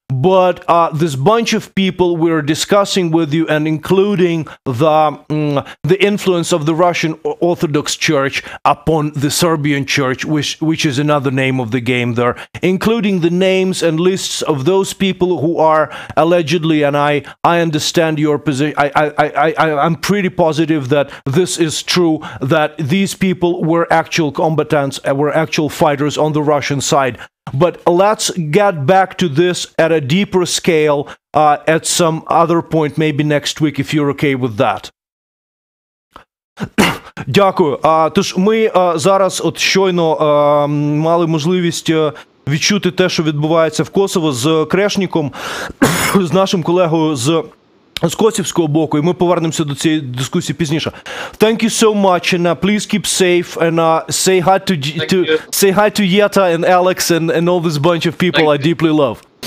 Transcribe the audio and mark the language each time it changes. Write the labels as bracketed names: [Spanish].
[English] but this bunch of people we're discussing with you, and including the influence of the Russian Orthodox Church upon the Serbian Church, which is another name of the game there, including the names and lists of those people who are allegedly, and I understand your position, I'm pretty positive that this is true, that these people were actual combatants, were actual fighters on the Russian side. But let's get back to this at a deeper scale at some other point, maybe next week, if you're okay with that. [Ukrainian] Дякую. Тож ми зараз от щойно мали можливість відчути те, що відбувається в Косово з Крешніком, з нашим колегою з косівського боку, і ми повернемося до цієї дискусії пізніше. [English] Thank you so much, and please keep safe, and say hi to Yeta and Alex and all this bunch of people I deeply love.